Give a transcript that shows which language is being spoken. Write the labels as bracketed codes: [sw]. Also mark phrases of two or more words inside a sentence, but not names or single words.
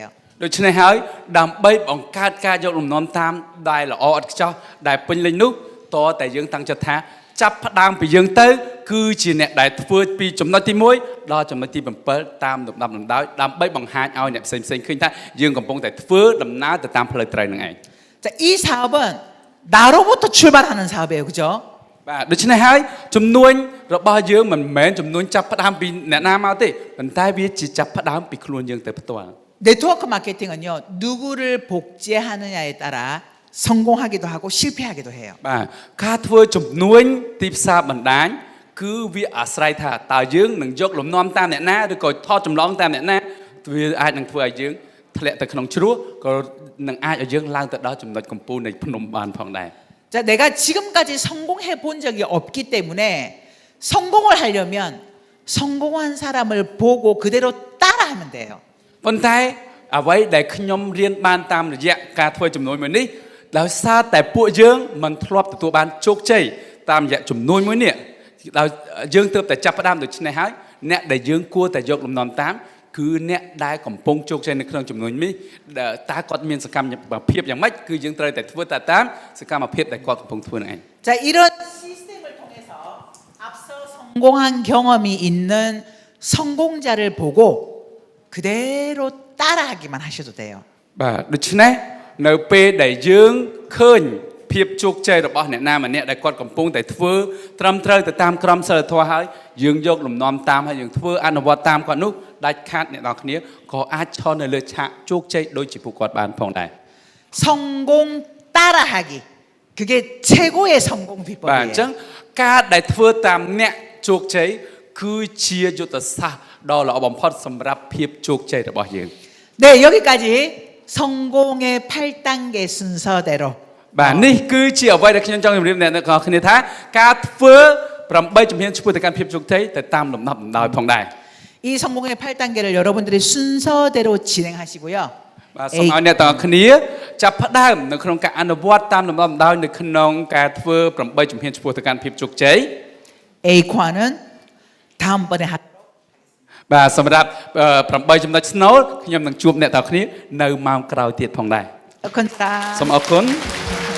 [km] ដូច្នេះហើយដើម្បីបង្កើតការយកលំនាំតាមដែលល្អឥតខ្ចោះដែលពេញលេញនោះតតែយើងតាំងចិត្តថាចាប់ផ្ដើមពីយើងទៅគឺជាអ្នកដែលធ្វើពីចំណុចទី1ដល់ចំណុចទី7តាមលំដាប់លំដោយដើម្បីបង្ហាញឲ្យអ្នកផ្សេងឃើញថាយើងកំពុងតែធ្វើដំណើរទៅតាមផ្លូវត្រូវនឹងឯង [ko] 자, 이 사업은 나로부터 출발하는 사업이에요. 그죠? [km] បាទដូច្នេះហើយចំនួនរបស់យើងមិនមែនចំនួនចាប់ផ្ដើមពីអ្នកណាមកទេប៉ុន្តែវាជាចាប់ផ្ដើមពីខ្លួនយើងទៅផ្ទាល់ [ko] 네트워크 마케팅은요. 누구를 복제하느냐에 따라 성공하기도 하고 실패하기도 해요. [km] បាទការធ្វើចំនួនទីផ្សារបណ្ដាញគឺវាអាស្រ័យថាតើយើងនឹងយកលំនាំតាមអ្នកណាឬក៏ថតចម្លងតាមអ្នកណាវាអាចនឹងធ្វើឲ្យយើងធ្លាក់ទៅក្នុងជ្រោះក៏នឹងអាចឲ្យយើងឡើងទៅដល់ចំណុចកំពូលនៃភ្នំបានផងដែរ [ko] 자, 내가 지금까지 성공해 본 적이 없기 때문에 성공을 하려면 성공한 사람을 보고 그대로 따라하면 돼요. [km] ប៉ុន្តែអ្វីដែលខ្ញុំរៀនបានតាមរយៈការធ្វើចំនួនមួយនេះដោយសារតែពួកយើងមិនធ្លាប់ទទួលបានជោគជ័យតាមរយៈចំនួនមួយនេះដោយយើងទើបតែចាប់ផ្ដើមដូច្នេះហើយអ្នកដែលយើងគួរតែយកលំនាំតាមគឺអ្នកដែលកំពុងជោគជ័យនៅក្នុងចំនួននេះតើគាត់មានសកម្មភាពយ៉ាងម៉េចគឺយើងត្រូវតែធ្វើតាមសកម្មភាពដែលគាត់កំពុងធ្វើនឹងឯង [ko] 자, 이런 시스템을 통해서 앞서 성공한 경험이 있는 성공자를 보고 그대로 따라하기만 하셔도 돼요. [km] បាទដូច្នេះនៅពេលដែលយើងឃើញភាពជោគជ័យរបស់អ្នកណាម្នាក់ដែលគាត់កំពុងតែធ្វើត្រឹមត្រូវទៅតាមក្រមសីលធម៌ហើយយើងយកលំនាំតាមហើយយើងធ្វើអនុវត្តតាមគាត់នោះដាច់ខាតអ្នកនរគ្នាក៏អាចឈរនៅលើឆាកជោគជ័យដូចជាពួកគាត់បានផងដែរ [ko] 성공 따라하기. 그게 최고의 성공 [km] បាទអញ្ចឹ [ko] 비법이에요. [km] ងការដែលធ្វើតាមអ្នកជោគជ័យគឺជាយុទ្ធសាស្ត្រដ៏ល្អបំផុតសម្រាប់ភាពជោគជ័យរបស់យើង [ko] 네, 여기까지 성공의 8단계 순서대로 [km] បាទនេះគឺជាអ្វីដែលខ្ញុំចង់ជម្រាបអ្នកនរគ្នាថាការធ្វើ8ជំហានឆ្ពោះទៅកាន់ភាពជោគជ័យទៅតាមលំដាប់លំដោយផងដែរ [ko] 이 성공의 8단계를 여러분들이 순서대로 진행하시고요. [km] បាទសូមឲ្យអ្នកទាំងអស់គ្នាចាប់ផ្ដើមនៅក្នុងការអនុវត្តតាមលំដាប់លំដោយនៅក្នុងការធ្វើ8ជំហានឆ្ពោះទៅកាន់ភាពជោគជ័យ [ko] A과는 다음번에 하 [km] បាទសម្រាប់8ចំណុចស្នូលខ្ញុំនឹងជួបអ្នកទាំងអស់គ្នានៅម៉ោងក្រោយទៀតផងដែរ 컨트라 សូមអរគុណ